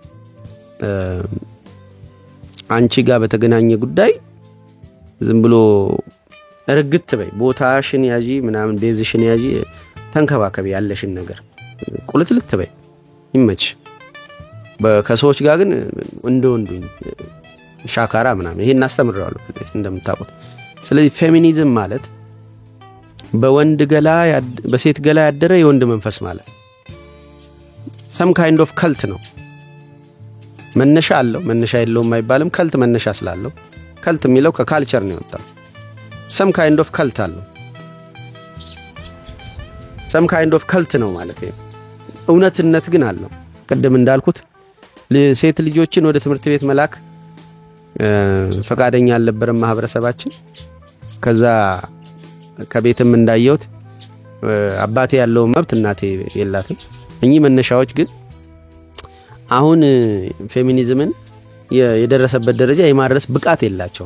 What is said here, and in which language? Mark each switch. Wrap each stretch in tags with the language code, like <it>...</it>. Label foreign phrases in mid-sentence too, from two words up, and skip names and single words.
<am>አንቺ ጋር በተገናኘ ጉዳይ ዝም ብሎ እርግጥ በይ ቦታሽን ያጂ ምናምን ቤዝሽን ያጂ ተንከባከቢ ያለሽን ነገር ቁልትልት በይ ይመች ከሰዎች ጋር ግን እንደወንዱኝ ሻካራ ምናምን ይሄን አስተምራለሁ እንደምታውቁት ስለዚህ ፌሚኒዝም ማለት በወንድ ገላ በሴት ገላ ያደረ የወንድ መንፈስ ማለት</am> <en>some kind of cult</en> <am>ነው መነሻ አለው መነሻ የለውም አይባልም cult መነሻ ስላለው cult የሚለው ከካልቸር ነው የወጣው</am> <en>some kind of cult</en> <am>አለው</am> <en>some kind of cult</en> <am>ነው ማለት ነው እውነትነት ግን አለው ቀደም እንዳልኩት ሴት ልጆችን ወደ ትምህርት ቤት መላክ ፈቃደኛ አልነበረም ማህበረሰባችን ከዛ ከቤትም እንዳየውት አባቴ ያለው መብት እናቴ የላትም እኚህ መነሻዎች ግን አሁን ፌሚኒዝምን የደረሰበት ደረጃ የማድረስ ብቃት የላቸው</am>